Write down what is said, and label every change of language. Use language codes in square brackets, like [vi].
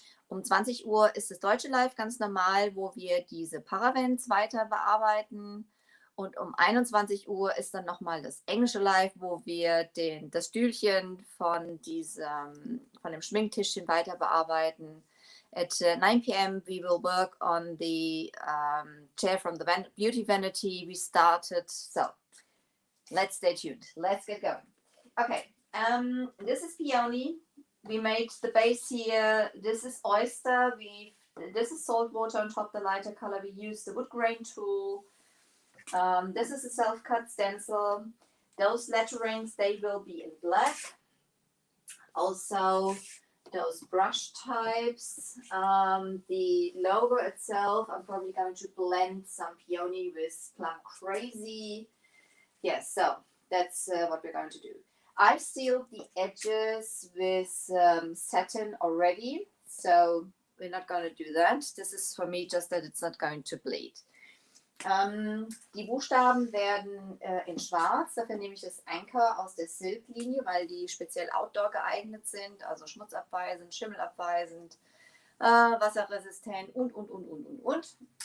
[de] Um 20 Uhr ist das deutsche Live ganz normal, wo wir diese Paravents weiter bearbeiten. Und um 21 Uhr ist dann nochmal das englische Live, wo wir das Stühlchen von dem Schminktischchen weiter bearbeiten. [en] At 9 p.m. we will work on the chair from the beauty vanity we started. So let's stay tuned. Let's get going. Okay, this is peony. We made the base here. This is oyster. This is salt water on top, the lighter color. We used the wood grain tool. This is a self-cut stencil. Those letterings, they will be in black. Also, those brush types. The logo itself, I'm probably going to blend some peony with Plum Crazy. Yes, so that's what we're going to do. I've sealed the edges with satin already, so we're not going to do that. This is for me just that it's not going to bleed. [de] Die Buchstaben werden in schwarz, dafür nehme ich das Anchor aus der Silk-Linie, weil die speziell outdoor geeignet sind, also schmutzabweisend, schimmelabweisend, wasserresistent und.